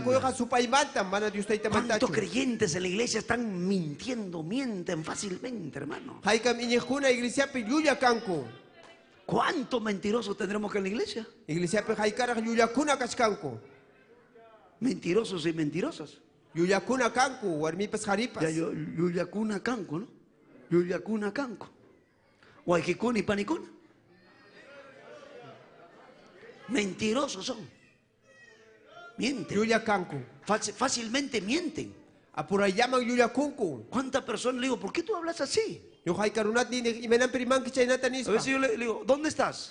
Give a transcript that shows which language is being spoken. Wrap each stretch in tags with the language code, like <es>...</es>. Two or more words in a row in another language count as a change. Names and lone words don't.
<es>¿Cuántos creyentes en la iglesia están mintiendo? Mienten fácilmente, hermano. ¿Cuántos mentirosos tendremos que en la iglesia? Mentirosos y mentirosas.</es> <qu>Yuyakuna kanku, ¿no? Yuyakuna kanku. Waikikuna y panicuna.</qu> <es>Mentirosos son. Mienten. Fácilmente mienten. ¿Cuántas personas le digo, por qué tú hablas así? A veces yo le digo, ¿dónde estás?</es>